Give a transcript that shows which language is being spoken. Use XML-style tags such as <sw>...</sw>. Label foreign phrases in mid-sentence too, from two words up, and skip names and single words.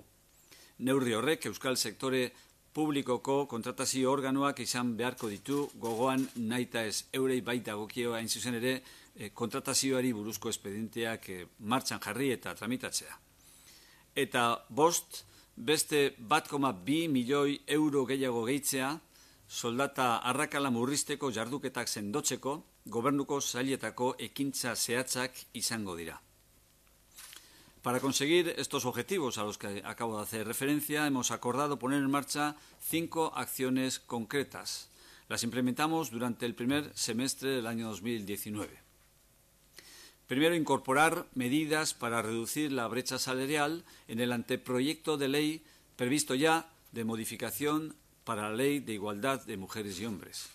<eu>Neurri horrek euskal sektore publikoko kontratazio organoak izan beharko ditu gogoan nahita ez eurei baita gokio hain zuzen ere kontratazioari buruzko espedienteak martxan jarri eta tramitatzea. Eta 5, beste 1,2 milioi euro gehiago gehitzea soldata arrakala murrizteko jarduketak sendotzeko gobernuko sailetako ekintza zehatzak izango dira.</eu> <es>Para conseguir estos objetivos a los que acabo de hacer referencia, hemos acordado poner en marcha 5 acciones concretas. Las implementamos durante el primer semestre del año 2019. Primero, incorporar medidas para reducir la brecha salarial en el anteproyecto de ley previsto ya de modificación para la Ley de Igualdad de Mujeres y Hombres.</es>